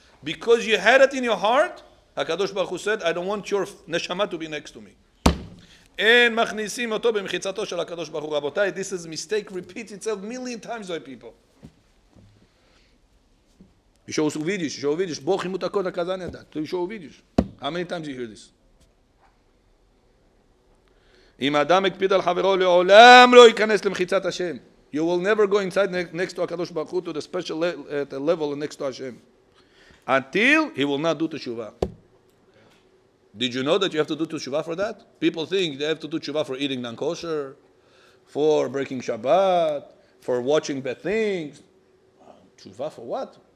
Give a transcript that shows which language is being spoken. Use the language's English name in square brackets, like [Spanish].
[English] Because you had it in your heart, HaKadosh Baruch Hu said, I don't want your neshama to be next to me. And [Hebrew] machnisim oto b'mchitzato shel HaKadosh Baruch Hu. [English] Rabotai, this is mistake repeats itself million times by people. You show vídeos. [Hebrew] Bochim utakot hakazan yadat. [English] You show vídeos. How many times you hear this? [Hebrew] אם האדם הקפיד על חברו לעולם לא ייכנס למחיצת השם. [English] You will never go inside next to HaKadosh Baruch Hu to the special level next to Hashem. Until he will not do teshuvah. Did you know that you have to do teshuvah for that? People think they have to do teshuvah for eating non-kosher, for breaking Shabbat, for watching bad things. Teshuvah for what?